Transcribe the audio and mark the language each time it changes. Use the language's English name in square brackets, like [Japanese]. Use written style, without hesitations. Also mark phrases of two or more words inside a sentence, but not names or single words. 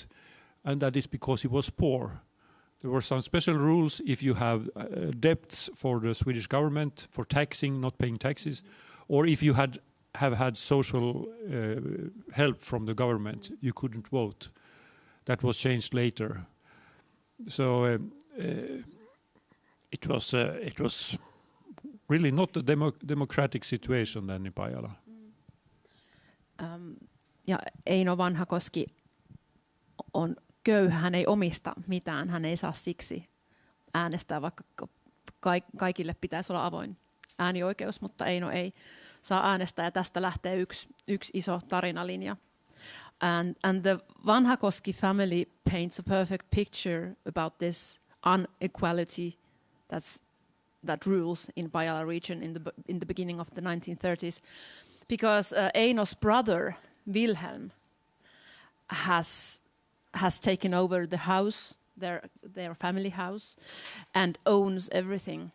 [English] And that is because he was poor. There were some special rules if you have debts for the Swedish government for taxing, not paying taxes, or if you have had social help from the government, you couldn't vote. That was changed later. So it was really not a democratic situation then in Pajala. [Finnish] Ja Eino Vanhakoski on köyhä, hän ei omista mitään, hän ei saa siksi äänestää, vaikka kaikille pitäisi olla avoin äänioikeus, mutta Eino ei saa äänestää, ja tästä lähtee yksi iso tarinalinja. [English] And the Vanhakoski family paints a perfect picture about this inequality that rules in Pajala region in the beginning of the 1930s, because Eino's brother Wilhelm has taken over the house, their family house, and owns everything.